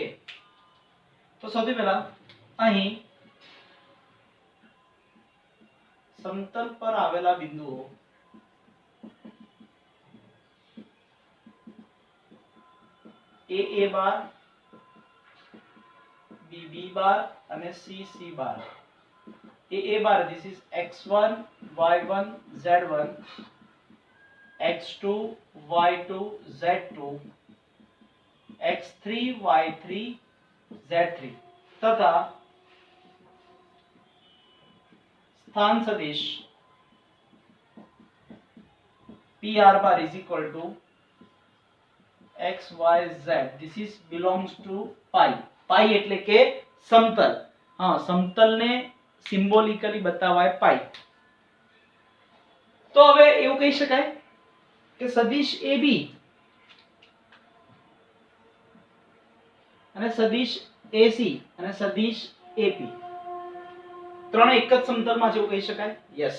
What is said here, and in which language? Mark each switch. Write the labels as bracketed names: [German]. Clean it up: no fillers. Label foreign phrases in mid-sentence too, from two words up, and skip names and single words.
[Gujarati] તો સૌથી પહેલા અહીં સમતલ પર આવેલા બિંદુઓ a બાર, b બાર અને c બાર. [English] a બાર this is x1 y1 z1, x2 y2 z2, x3 y3 z3 [Gujarati] તથા સ્થાન સદિશ [English] pr bar is equal to x y z. this is belongs to pi. [Gujarati] પાઈ એટલે કે સમતલ. હા, સમતલને સિમ્બોલિકલી બતાવાય પાઈ. તો હવે એવું કહી શકાય કે સદિશ AB અને સદિશ AC અને સદિશ AP ત્રણે એક જ સમતલમાં છે એવું કહી શકાય. યસ.